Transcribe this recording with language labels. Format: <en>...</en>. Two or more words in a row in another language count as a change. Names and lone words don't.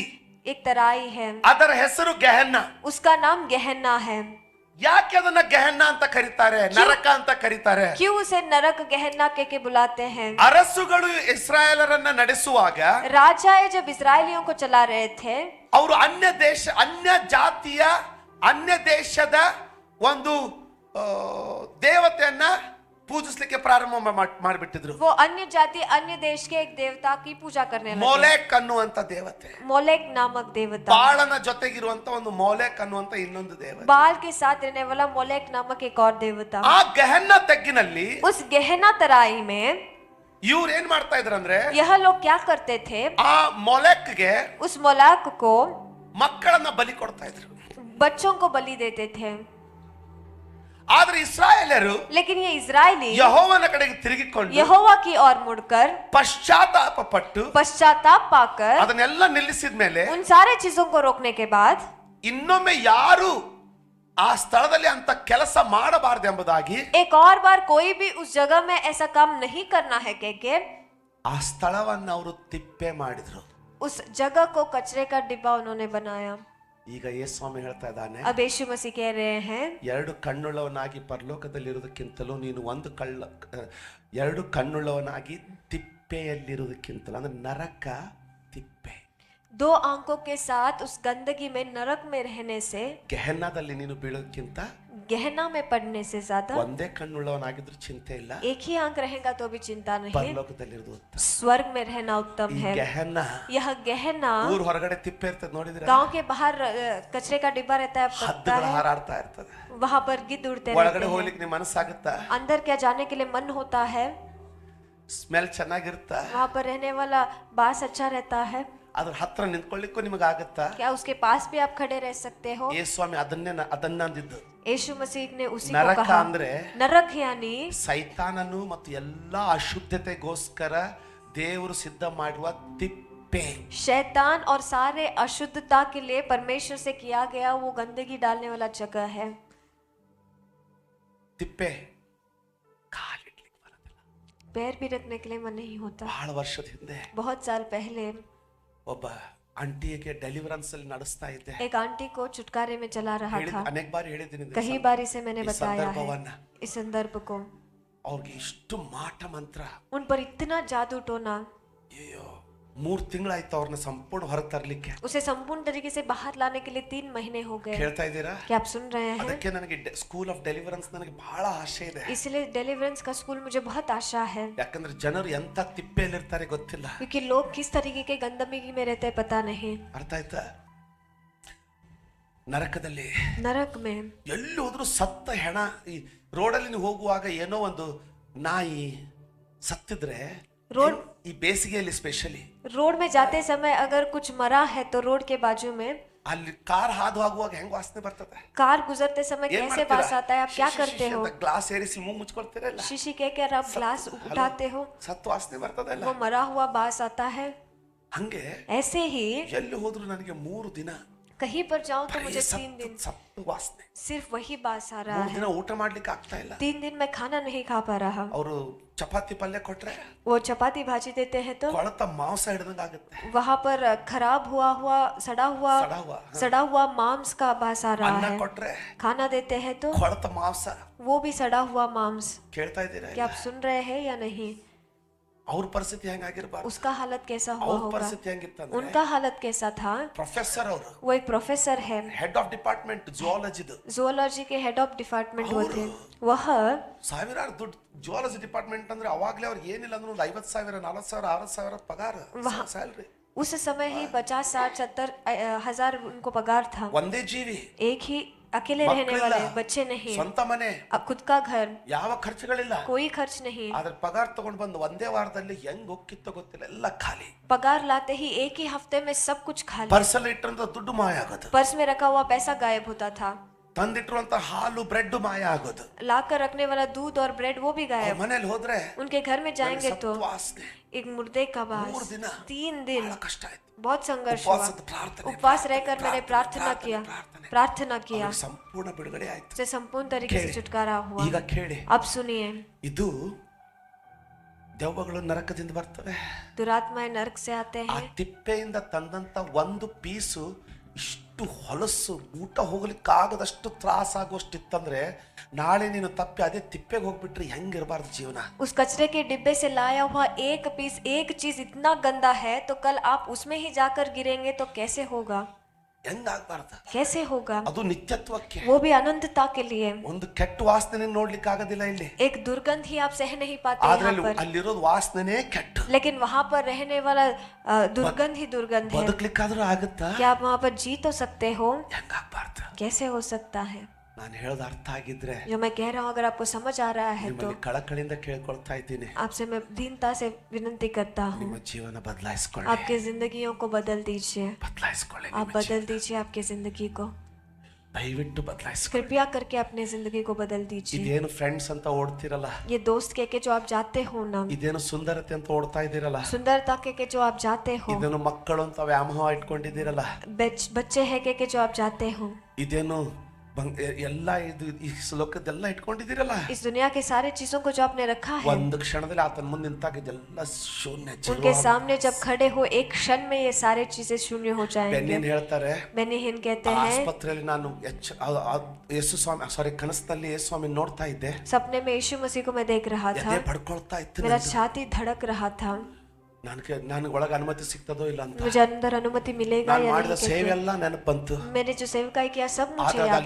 <hi>एक तराई है,</hi> <kn>ಅದರ ಹೆಸರು ಗೆಹೆನ್ನ.</kn> <hi>उसका नाम गहना है।</hi> <kn>ಯಾಕೆ ಅದನ್ನ ಗೆಹೆನ್ನ ಅಂತ ಕರೀತಾರೆ, ನರಕ ಅಂತ ಕರೀತಾರೆ?</kn> <hi>क्यों उसे नरक गहना के बुलाते हैं?</hi> <kn>ಅರಸುಗಳು ಇಸ್ರಾಯೇಲರನ್ನ ನಡೆಸುವಾಗ</kn> <hi>राजाएं जब इस्राएलियों को चला रहे थे,</hi> <kn>ಅವರು ಅನ್ಯ ಜಾತಿಯ ಅನ್ಯ ದೇಶದ ಒಂದು ದೇವತೆಯನ್ನ ಪೂಜಿಸಲಿಕ್ಕೆ ಪ್ರಾರಂಭ ಮಾಡಿಬಿಟ್ಟಿದ್ರು.</kn> <hi>वो अन्य जाति अन्य देश के एक देवता की पूजा करने लगे।</hi> <kn>ಮೋಲೆಕ್ ಅನ್ನುವಂತ ದೇವತೆ,</kn> <hi>मोलेक नामक देवता,</hi> <kn>ಬಾಳನ ಜೊತೆಗಿರುವಂತ ಒಂದು ಮೋಲೆಕ್ ಅನ್ನುವಂತ ಇನ್ನೊಂದು ದೇವತೆ.</kn> <hi>बाल के साथ रहने वाला मोलेक नामक एक और देवता।</hi> <kn>ಆ ಗೆಹೆನ್ನ ತೆಗ್ಗಿನಲ್ಲಿ</kn> <hi>उस गहना तराई में</hi> <kn>ಇವ್ರು ಏನ್ ಮಾಡ್ತಾ ಇದ್ರಂದ್ರೆ,</kn> <hi>यह लोग क्या करते थे?</hi> <kn>ಆ ಮೊಲೆಕ್ಗೆ</kn> <hi>उस मोलाक को,</hi> <kn>ಮಕ್ಕಳನ್ನ ಬಲಿ ಕೊಡ್ತಾ ಇದ್ರು.</kn> <hi>बच्चों को बलि देते थे।</hi> <kn>ಆದ್ರೆ ಇಸ್ರಾಯೇಲರು</kn> <hi>लेकिन ये इजरायली</hi> <kn>ಯೆಹೋವನ ಕಡೆಗೆ ತಿರುಗಿಕೊಂಡು</kn> <hi>यहोवा की ओर मुड़कर</hi> <kn>ಪಶ್ಚಾತ್ತಾಪ ಪಟ್ಟು</kn> <hi>पश्चाताप पाकर</hi> <kn>ಅದನ್ನೆಲ್ಲ ನಿಲ್ಲಿಸಿದ ಮೇಲೆ</kn> <hi>उन सारे चीजों को रोकने के बाद</hi> <kn>ಇನ್ನೊಮ್ಮೆ ಯಾರು ಆ ಸ್ಥಳದಲ್ಲಿ ಅಂತ ಕೆಲಸ ಮಾಡಬಾರದೆಂಬುದಾಗಿ,</kn> <hi>एक और बार कोई भी उस जगह में ऐसा काम नहीं करना है के</hi> <kn>ಆ ಸ್ಥಳವನ್ನು ಅವರು ತಿಪ್ಪೆ ಮಾಡಿದ್ರು.</kn> <hi>उस जगह को कचरे का डिब्बा उन्होंने बनाया।</hi> <kn>ಈಗ ಯೇಸು ಸ್ವಾಮಿ ಹೇಳ್ತಾ ಇದ್ದಾನೆ,</kn> <hi>अब यीशु मसीह कह रहे हैं,</hi> <kn>ಎರಡು ಕಣ್ಣುಳ್ಳವನಾಗಿ ಪರಲೋಕದಲ್ಲಿರುವುದಕ್ಕಿಂತಲೂ ನೀನು ಎರಡು ಕಣ್ಣುಳ್ಳವನಾಗಿ ತಿಪ್ಪೆಯಲ್ಲಿರುವುದಕ್ಕಿಂತಲೂ, ಅಂದ್ರೆ ನರಕ ತಿಪ್ಪೆ.</kn> <hi>2 आंखों के साथ उस गंदगी में, नरक में रहने से,</hi> <kn>ಗೆಹೆನ್ನದಲ್ಲಿ ನೀನು ಬೀಳೋದಕ್ಕಿಂತ</kn> <hi>गहना में पड़ने से ज्यादा</hi> <kn>ಒಂದೇ ಕಣ್ಣುಳ್ಳವನಾಗಿದ್ರು ಚಿಂತೆ ಇಲ್ಲ,</kn> <hi>एक ही आंख रहेगा तो भी चिंता नहीं,</hi> <kn>ಪರಲೋಕದಲ್ಲಿರೋದು ಉತ್ತಮ.</kn> <hi>स्वर्ग में रहना उत्तम</hi> <kn>ಈ</kn> <hi>है।</hi> <kn>ಗೆಹೆನ್ನ</kn> <hi>यह गहना,</hi> <kn>ಊರ್ ಹೊರಗಡೆ ತಿಪ್ಪೆ ಇರ್ತದೆ ನೋಡಿದ್ರೆ,</kn> <hi>गांव के बाहर कचरे का डिब्बा रहता है, पड़ता</hi> <kn>ಹದ್ದುಗಳು</kn> <hi>है,</hi> <kn>ಹಾರಾಡ್ತಾ ಇರ್ತದೆ.</kn> <hi>वहां पर गिद्ध उड़ते</hi> <kn>ಒಳಗಡೆ</kn> <hi>रहते हैं।</hi> <kn>ಹೋಗ್ಲಿಕ್ಕೆ ನಿಮ್ ಮನಸ್ಸಾಗುತ್ತಾ?</kn> <hi>अंदर क्या जाने के लिए मन होता है?</hi> <kn>ಸ್ಮೆಲ್ ಚೆನ್ನಾಗಿರುತ್ತಾ?</kn> <hi>वहां पर रहने वाला बास अच्छा रहता है?</hi> <kn>ಅದ್ರ ಹತ್ರ ನಿಂತ್ಕೊಳ್ಳಿಕ್ಕೂ ನಿಮಗಾಗತ್ತಾ?</kn> <hi>क्या उसके पास भी आप खड़े रह सकते हो?</hi> <kn>ಯೇಸು ಸ್ವಾಮಿ ಅದನ್ನ ಅಂದಿದ್ದು.</kn> <hi>यीशु मसीह ने उसी को</hi> <kn>ನರಕ</kn> <hi>कहा।</hi> <kn>ಅಂದ್ರೆ</kn> <hi>नरक यानी</hi> <kn>ಸೈತಾನನು ಮತ್ತು ಎಲ್ಲಾ ಅಶುದ್ಧತೆಗೋಸ್ಕರ ದೇವರು ಸಿದ್ಧ ಮಾಡುವ ತಿಪ್ಪೆ ತಿಪ್ಪೆ.</kn> <hi>शैतान और सारे अशुद्धता के लिए परमेश्वर से किया गया वो गंदगी डालने वाला जगह है.</hi> <kn>ತಿಪ್ಪೆ ಕಾಲಿಡ್ಲಿಕ್ಕೆ ಬರೋದಿಲ್ಲ.</kn> <hi>पैर भी रखने के लिए मन नहीं होता.</hi> <kn>ಬಹಳ ವರ್ಷದ ಹಿಂದೆ</kn> <hi>बहुत साल पहले</hi> <kn>ಒಬ್ಬ ಆಂಟಿಗೆ ಡೆಲಿವರೆನ್ಸ್ ಅಲ್ಲಿ ನಡೆಸ್ತಾ ಇದ್ದೆ.</kn> <hi>एक आंटी को छुटकारे में चला रहा था.</hi> <kn>ಅನೇಕ ಬಾರಿ ಹೇಳಿದ್ದೀನಿ</kn> <hi>कई बार इसे मैंने</hi> <kn>ಈ</kn> <hi>बताया है</hi> <kn>ಸಂದರ್ಭವನ್ನ.</kn> <hi>इस संदर्भ को.</hi> <kn>ಅವ್ರಿಗೆ ಇಷ್ಟು ಮಾಟ ಮಂತ್ರ.</kn> <hi>उन पर इतना जादू टोना.</hi> <kn>ಅಯ್ಯೋ 3 ತಿಂಗಳಾಯ್ತು ಅವ್ರನ್ನ ಸಂಪೂರ್ಣ ಹೊರಗೆ ತರಲಿಕ್ಕೆ.</kn> <hi>उसे संपूर्ण तरीके से बाहर लाने के लिए 3 महीने हो गए.</hi> <kn>ಕೇಳ್ತಾ ಇದ್ದೀರಾ?</kn> <hi>क्या आप सुन रहे हैं?</hi> <kn>ಅದಕ್ಕೆ ನನಗೆ</kn> <en>school of deliverance</en> <kn>ನನಗೆ ಬಹಳ ಆಸೆ ಇದೆ.</kn> <hi>इसलिए डेलिवरेंस का स्कूल मुझे बहुत आशा है.</hi> <kn>ಯಾಕಂದ್ರೆ ಜನರು ಎಂತ ತಿಪ್ಪೆಯಲ್ಲಿರ್ತಾರೆ ಗೊತ್ತಿಲ್ಲ.</kn> <hi>क्योंकि लोग किस तरीके के गंदगी में रहते हैं पता नहीं.</hi> <kn>ಅರ್ಥ ಆಯ್ತಾ? ನರಕದಲ್ಲಿ</kn> <hi>नरक में</hi> <kn>ಎಲ್ಲಿ ಹೋದ್ರು ಸತ್ತ ಹೆಣ. ಈ ರೋಡಲ್ಲಿ ನೀವು ಹೋಗುವಾಗ ಏನೋ ಒಂದು ನಾಯಿ ಸತ್ತಿದ್ರೆ ರೋಡ್ ಈ ಬೇಸಿಗೆಯಲ್ಲಿ ಸ್ಪೆಷಲಿ</kn> <hi>रोड में जाते समय अगर कुछ मरा है तो रोड के बाजू में</hi> <kn>ಅಲ್ಲಿ ಕಾರ್ ಹಾದು ಹೋಗುವಾಗ ಹೆಂಗ್ ವಾಸನೆ ಬರ್ತದೆ.</kn> <hi>कार गुजरते समय कैसे बास आता है. आप क्या करते हो?</hi> <kn>ಗ್ಲಾಸ್ ಏರಿಸಿ ಮೂಗು ಮುಚ್ಕೊಳ್ತೀರಲ್ಲ,</kn> <hi>शीशी कहकर आप ग्लास उठाते हो,</hi> <kn>ಸತ್ತು ವಾಸನೆ ಬರ್ತದಲ್ಲ.</kn> <hi>वो मरा हुआ बास आता है.</hi> <kn>ಹಂಗೆ</kn> <hi>ऐसे ही</hi> <kn>ಎಲ್ಲಿ ಹೋದ್ರು ನನಗೆ 3 ದಿನ</kn> <hi>कहीं पर जाऊं तो मुझे 3</hi> <kn>ಸತ್ತು</kn> <hi>दिन</hi> <kn>ಸತ್ತು ವಾಸನೆ.</kn> <hi>सिर्फ वही बास आ रहा 3 है.</hi> <kn>ದಿನ ಊಟ ಮಾಡ್ಲಿಕ್ಕೆ ಆಗ್ತಾ ಇಲ್ಲ.</kn> <hi>3 दिन मैं खाना नहीं खा पा रहा.</hi> <kn>ಅವರು ಚಪಾತಿ ಪಲ್ಯ ಕೊಟ್ರೆ</kn> <hi>वो चपाती भाजी देते हैं तो</hi> <kn>ಕೊಳತ ಮಾಂಸ ಹಿಡಿದಂಗ ಆಗುತ್ತೆ.</kn> <hi>वहां पर खराब हुआ सड़ा हुआ, सड़ा हुआ मांस का बास आ रहा</hi> <kn>ಅನ್ನ</kn> <hi>है.</hi> <kn>ಕೊಟ್ರೆ</kn> <hi>खाना देते हैं तो</hi> <kn>ಕೊಳತ ಮಾಂಸ.</kn> <hi>वो भी सड़ा हुआ मांस.</hi> <kn>ಕೇಳ್ತಾ ಇದ್ದೀರಾ?</kn> <hi>क्या आप सुन रहे हैं या नहीं?</hi> <kn>ಅವ್ರ ಪರಿಸ್ಥಿತಿ ಹೆಂಗಾಗಿರ್ಬಾರ್ದು.</kn> <hi>उसका हालत कैसा हुआ</hi> <kn>ಅವ್ರ</kn> <hi>होगा?</hi> <kn>ಪರಿಸ್ಥಿತಿ ಹೆಂಗಿತ್ತಂದ್ರೆ</kn> <hi>उनका हालत कैसा था?</hi> <kn>ಪ್ರೊಫೆಸರ್ ಅವರು</kn> <hi>वो एक प्रोफेसर है,</hi> <en>head of department</en> <kn>ಜುವಾಲಜಿದು.</kn> <hi>जूलॉजी के</hi> <en>head of department</en> <hi>वो थे. वह</hi> <kn>ಸಾವಿರಾರು ದುಡ್ಡು</kn> <en>zoology department</en> <kn>ಅಂದ್ರೆ ಅವಾಗ್ಲೇ ಅವ್ರಿಗೆ ಏನಿಲ್ಲ ಅಂದ್ರೆ 50,000 40,000 60,000 ಪಗಾರ ಸ್ಯಾಲರಿ.</kn> <hi>उस समय ही 50 60 70 हजार उनको पगार था.</hi> <kn>ಒಂದೇ ಜೀವಿ,</kn> <hi>एक ही अकेले रहने वाले, बच्चे नहीं,</hi> <kn>ಸ್ವಂತ ಮನೆ,</kn> <hi>खुद का घर,</hi> <kn>ಯಾವ ಖರ್ಚುಗಳಿಲ್ಲ.</kn> <hi>कोई खर्च नहीं.</hi> <kn>ಆದ್ರೆ ಪಗಾರ ತಗೊಂಡು ಬಂದು ಒಂದೇ ವಾರದಲ್ಲಿ ಹೆಂಗ್ ಹೋಗಿತ್ತೋ ಗೊತ್ತಿಲ್ಲ, ಎಲ್ಲ ಖಾಲಿ.</kn> <hi>पगार लाते ही एक ही हफ्ते में सब कुछ खाली.</hi> <kn>ಪರ್ಸಲ್ಲಿ ಇಟ್ಟಿರುವಂತ ದುಡ್ಡು ಮಾಯ ಆಗೋದು.</kn> <hi>पर्स में रखा हुआ पैसा गायब होता था.</hi> <kn>ತಂದಿಟ್ಟಿರುವಂತ ಹಾಲು ಬ್ರೆಡ್ ಮಾಯ ಆಗೋದು.</kn> <hi>लाकर रखने वाला दूध और ब्रेड वो भी गायब.</hi> <kn>ಮನೇಲಿ ಹೋದ್ರೆ</kn> <hi>उनके घर में जाएंगे तो</hi> <kn>ವಾಸನೆ.</kn> <hi>एक मुर्दे का बास.</hi> <kn>3 ದಿನ</kn> <hi>3 दिन</hi> <kn>ಬಹಳ ಕಷ್ಟ ಆಯ್ತು.</kn> <hi>बहुत संघर्ष हुआ. उपवास रहकर मैंने प्रार्थना किया.</hi> <kn>ಅವ್ರಿಗೆ ಸಂಪೂರ್ಣ ಬಿಡುಗಡೆ ಆಯ್ತು.</kn> <hi>से संपूर्ण तरीके से छुटकारा हुआ.</hi> <kn>ಈಗ ಕೇಳಿ,</kn> <hi>अब सुनिए,</hi> <kn>ಇದು ದೆವ್ವಗಳು ನರಕದಿಂದ ಬರ್ತವೆ.</kn> <hi>दुरात्माएं नरक से आते</hi> <kn>ಆ</kn> <hi>हैं.</hi> <kn>ತಿಪ್ಪೆಯಿಂದ ತಂದಂತ ಒಂದು ಪೀಸು ಇಷ್ಟು ಹೊಲಸು ಊಟ ಹೋಗ್ಲಿಕ್ಕಾಗದಷ್ಟು ತ್ರಾಸ ಆಗುವಷ್ಟು ಇತ್ತಂದ್ರೆ ನಾಳೆ ನೀನು ತಪ್ಪಿ ಅದೇ ತಿಪ್ಪೆಗೆ ಹೋಗ್ಬಿಟ್ರೆ ಹೆಂಗಿರಬಾರ್ದು ಜೀವನ.</kn> <hi>उस कचरे के डिब्बे से लाया हुआ एक पीस एक चीज इतना गंदा है तो कल आप उसमें ही जाकर गिरेंगे तो कैसे होगा?</hi> <kn>ಹೆಂಗಾಗ್ಬಾರ್ದು.</kn> <hi>कैसे होगा?</hi> <kn>ಅದು ನಿತ್ಯತ್ವಕ್ಕೆ.</kn> <hi>वो भी अनंतता के लिए.</hi> <kn>ಒಂದು ಕೆಟ್ಟ ವಾಸನೆ ನೋಡ್ಲಿಕ್ಕೆ ಆಗೋದಿಲ್ಲ ಇಲ್ಲಿ.</kn> <hi>एक दुर्गंध ही आप सह नहीं पाते</hi> <kn>ಆದ್ರೆ</kn> <hi>यहाँ पर.</hi> <kn>ಅಲ್ಲಿರೋದು ವಾಸನೆನೇ ಕೆಟ್ಟ.</kn> <hi>लेकिन वहाँ पर रहने वाला दुर्गंध ही दुर्गंध है.</hi> <kn>ಬದುಕ್ಲಿಕ್ಕಾದ್ರೂ ಆಗುತ್ತಾ?</kn> <hi>क्या आप वहाँ पर जी तो सकते हो?</hi> <kn>ಹೆಂಗಾಗ್ಬಾರ್ದು.</kn> <hi>कैसे हो सकता है?</hi> <kn>ನಾನು ಹೇಳೋದು ಅರ್ಥ ಆಗಿದ್ರೆ</kn> <hi>जो मैं कह रहा हूँ अगर आपको समझ आ रहा है तो</hi> <kn>ನಿಮ್ಮಲ್ಲಿ ಕಳಕಳಿಯಿಂದ ಕೇಳ್ಕೊಳ್ತಾ ಇದ್ದೀನಿ,</kn> <hi>आपसे मैं दीनता से विनती करता हूँ,</hi> <kn>ನಿಮ್ಮ ಜೀವನ ಬದಲಾಯಿಸ್ಕೊಳ್ಳಿ.</kn> <hi>आपके जिंदगियों को बदल दीजिए.</hi> <kn>ಬದಲಾಯಿಸ್ಕೊಳ್ಳಿ.</kn> <hi>आप बदल दीजिए आपकी जिंदगी को.</hi> <kn>ದಯವಿಟ್ಟು ಬದಲಾಯಿಸ್ಕೊಳ್ಳಿ.</kn> <hi>कृपया करके अपने जिंदगी को बदल दीजिए.</hi> <kn>ಇದೇನು ಫ್ರೆಂಡ್ಸ್ ಅಂತ ಓಡ್ತಿರಲ್ಲ,</kn> <hi>ये दोस्त कह के जो आप जाते हो ना,</hi> <kn>ಇದೇನು ಸುಂದರತೆ ಅಂತ ಓಡ್ತಾ ಇದ್ದೀರಲ್ಲ,</kn> <hi>सुंदरता कह के जो आप जाते हो,</hi> <kn>ಇದೇನು ಮಕ್ಕಳು ಅಂತ ವ್ಯಾಮೋಹ ಇಟ್ಕೊಂಡಿದ್ದೀರಲ್ಲ,</kn> <hi>बच्चे है कह के जो आप जाते हो,</hi> <kn>ಇದೇನು ಎಲ್ಲ ಇದು ಈ ಶ್ಲೋಕದೆಲ್ಲ ಇಟ್ಕೊಂಡಿದ್ದೀರಲ್ಲ,</kn> <hi>इस दुनिया के सारे चीजों को जो आपने रखा है,</hi> <kn>ಒಂದು ಕ್ಷಣದಲ್ಲಿ ಆತನ ಮುಂದೆ ನಿಂತಾಗ ಇದೆಲ್ಲ ಶೂನ್ಯ.</kn> <hi>उनके सामने जब खड़े हो एक क्षण में ये सारे चीजें शून्य हो जाएंगे.</hi> <kn>ಬೆನ್ನಿನ್ ಹೇಳ್ತಾರೆ,</kn> <hi>बेनिहिन कहते हैं,</hi> <kn>ಆಸ್ಪತ್ರೆಯಲ್ಲಿ ನಾನು ಯೇಸು ಸ್ವಾಮಿ ಕನಸಿನಲ್ಲಿ ಯೇಸು ಸ್ವಾಮಿ ನೋಡ್ತಾ ಇದ್ದೆ.</kn> <hi>सपने में यीशु मसीह को मैं देख रहा था.</hi> <kn>ಎದೆ ಬಡ್ಕೊಳ್ತಾ ಇತ್ತು.</kn> <hi>मेरा छाती धड़क रहा था.</hi> <kn>ನನಗೆ ಒಳಗೆ ಅನುಮತಿ ಸಿಗ್ತದೋ ಇಲ್ಲ ಅಂತ.</kn> <hi>मुझे अंदर अनुमति मिलेगा</hi> <kn>ನಾನು</kn> <hi>या</hi> <kn>ಮಾಡಿದ</kn> <hi>नहीं</hi> <kn>ಸೇವೆ ಎಲ್ಲ ನೆನಪು ಬಂತು.</kn> <hi>मैंने जो सेवकाई किया सब मुझे याद</hi>